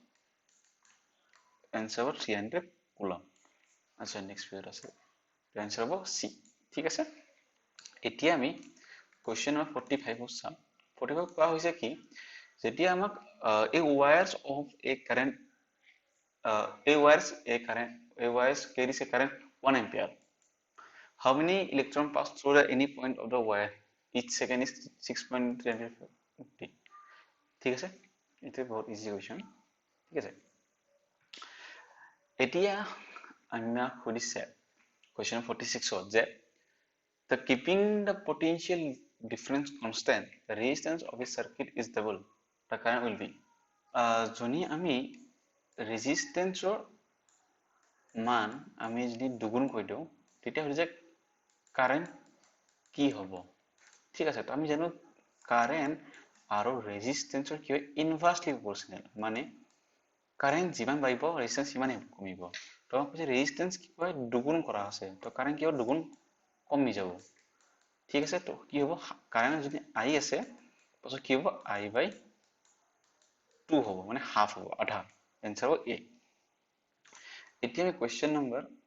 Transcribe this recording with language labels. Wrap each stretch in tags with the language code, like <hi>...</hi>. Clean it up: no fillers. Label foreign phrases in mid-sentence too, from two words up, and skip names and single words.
<as>এনসাৰ হ'ব 300 কুলম আচ্ছা</as> <en>next period</en> <as>আছে এনসাৰ হ'ব সি ঠিক আছে এতিয়া আমি</as> <en>question number</en> <as>45 চাম 45 কোৱা হৈছে কি যেতিয়া আমাক</as> <en>a wires of a current a wires carries a current 1 ampere how many electron pass through the any point of the wire each second is 6.350</en> <as>ঠিক আছে এটা বহুত</as> <en>easy question</en> <as>ঠিক আছে এতিয়া আমি সুধিছে কোৱেশ্চন 46 যে</as> <en>the keeping the potential difference constant the resistance of a circuit is double the current will be</en> <as>যদি আমি ৰেজিষ্টেন্সৰ মান আমি যদি দুগুণ কৰি দিওঁ তেতিয়া হৈ যায় কারেন্ট কি হ'ব ঠিক আছে তো আমি জানো কারেন্ট আৰু ৰেজিষ্টেন্সৰ কি হয়</as> <en>inversely proportional</en> <as>মানে কারেন্ট যিমান বাঢ়িব ৰেজিষ্টেন্স সিমানেই কমিব তো কৈছে ৰেজিষ্টেন্স কি হয় দুগুণ কৰা আছে তো কারেন্ট কি হ'ব দুগুণ কমি যাব ঠিক আছে তো কি হ'ব কারেন্ট যদি আই আছে পাছত কি হ'ব</as> <en>I by 2</en> <as>হ'ব মানে হাফ হ'ব আধা এনসাৰ হ'ব এ এতিয়া আমি</as> <en>question number</en>